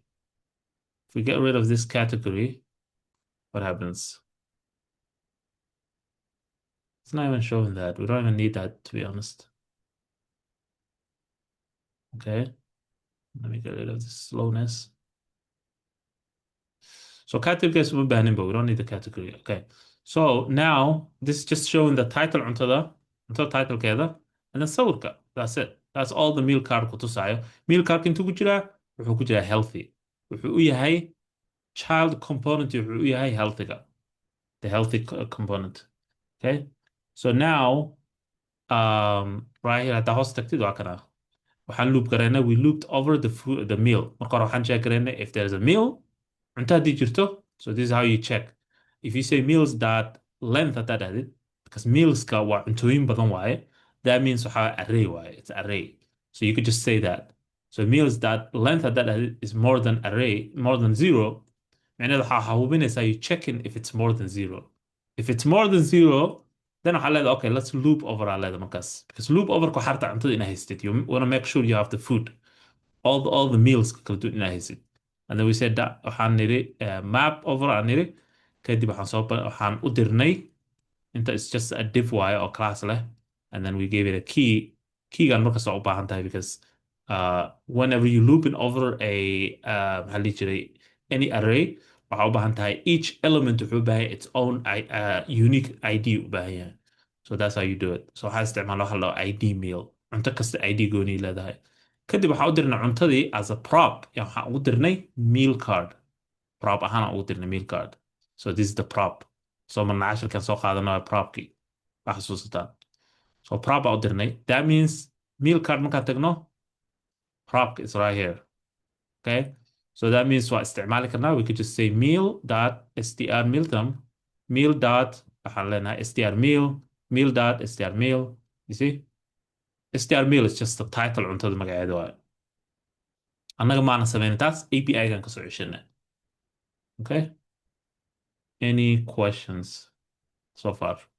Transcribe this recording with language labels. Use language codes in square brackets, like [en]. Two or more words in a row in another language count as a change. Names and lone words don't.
[en] If we get rid of this category, what happens? It's not even showing that. We don't even need that, to be honest. Okay. Let me get rid of the slowness. So categories we're banning, but we don't need the category. Okay. So now this is just showing the title until title keeda, and then sawirka. That's it. That's all the meal card kutusaayo. [so] Meal card intuu ku jiraa wuxuu ku jiraa healthy. Wuxuu u yahay [en] child component [so] wuxuu u yahay healthyga. [en] The healthy component. Okay. So now right here [so] hadda hoos tagtid waa kana. Waxaan loop garaynaa, [en] we looped over the meal. [so] Marka hore waxaan check garaynaa [en] if there's a meal, [so] cunto haddii jirto. [en] So this is how you check. If you say meals that length [so] haddaad ahdid, [en] because [so] mealska waa cuntooyin badan waaye, [en] that means [so] waxaa array waaye, [en] it's array. So you could just say that. So meals that length [so] haddaad ahdid [en] is more than array, more than zero, معناها [so] waxaa hubinaysaa [en] you checking if it's more than zero. If it's more than zero, then [so] waxaa leedahay, [en] okay, let's loop over [so] aa leedahay markaas. Because [en] loop over [so] ku xarta cuntada inaa haystid. [en] You want to make sure you have the food. [so] All the meals kala duwan inaa haysid. [en] And then we said that [so] waxaan niri [en] map over [so] aan niri. Kadib waxaan u dirnay inta [en] it's just a div [so] waaye oo class leh. [en] And then we gave it a key. [so] Keygan markaas waa u baahan tahay [en] because whenever you looping over [so] maxaa la dhihi jiray [en] any array, [so] waxaa u baahan tahay [en] each element [so] wuxuu u baahan yahay [en] its own unique ID [so] u baahan yahay. [en] So that's how you do it. [so] So waxaa isticmaala waxa la ID meal. Cunto kasta ID gooni leedahay. Kadib waxaa u dirnay cuntadii [en] as a prop. [so] Waxaan ugu dirnay [en] meal card. [so] Prop ahaan aan ugu dirnay meal card. [en] So this is the prop. [so] So marna cashirkan soo qaadanayo propkii. Waa xasuusataan. So prop baa u dirnay. [en] That means meal card markaan tagno, prop is right here. Okay? So that means [so] waa isticmaali karnaa. [en] We could just say meal.str meal dot [so] waxaan leenahay [en] str meal meal. You see? str meal is just the title [so] cuntada magaceeda waaye. Annaga maana sameynin taas API-gan kasoo ceshanay. [en] Okay? Any questions so far?